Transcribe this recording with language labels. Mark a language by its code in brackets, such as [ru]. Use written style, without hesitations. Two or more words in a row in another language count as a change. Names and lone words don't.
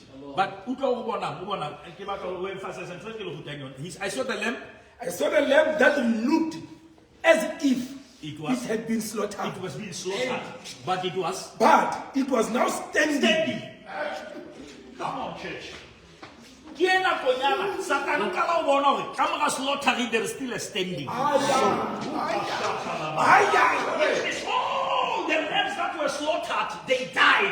[en] But I saw the lamb. I saw the lamb that looked as if It had been slaughtered. It was being slaughtered, but it was But it was now standing. standing. Come on, church. [st] Ke ena konyana Satan ka la o bona hore ka mora slaughtering [en] there is still a standing. The lambs that were slaughtered, they died.